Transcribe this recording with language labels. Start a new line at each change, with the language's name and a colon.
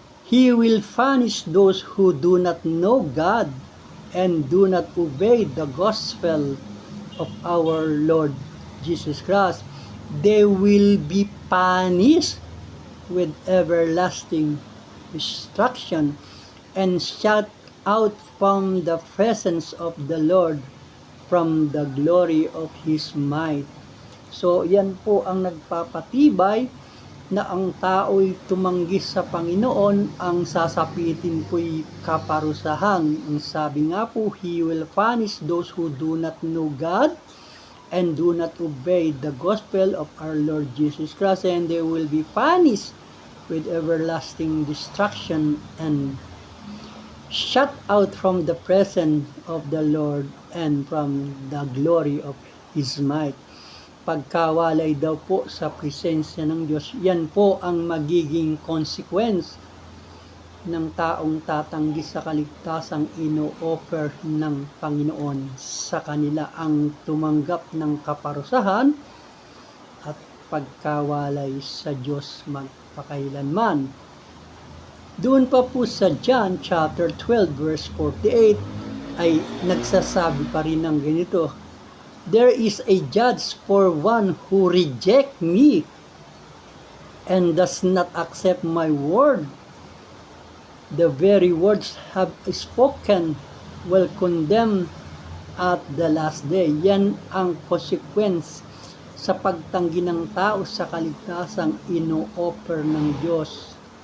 English: He will punish those who do not know God and do not obey the gospel of our Lord Jesus Christ. They will be punished with everlasting destruction and shut out from the presence of the Lord, from the glory of His might.
Filipino: So, yan po ang nagpapatibay na ang tao'y tumanggi sa Panginoon, ang sasapitin po'y kaparusahan. Ang sabi nga po,
English: He will punish those who do not know God and do not obey the gospel of our Lord Jesus Christ, and they will be punished with everlasting destruction and shut out from the presence of the Lord and from the glory of His might.
Filipino: Pagkawalay daw po sa presensya ng Diyos, yan po ang magiging consequence ng taong tatanggi sa kaligtasang ino-offer ng Panginoon sa kanila, ang tumanggap ng kaparusahan at pagkawalay sa Diyos magpakailanman. Doon pa po sa John chapter 12 verse 48 ay nagsasabi pa rin ng ganito,
English: there is a judge for one who reject me and does not accept my word. The very words have spoken will condemn at the last day.
Filipino: Yan ang consequence sa pagtanggi ng tao sa kaligtasang ino-offer ng Diyos.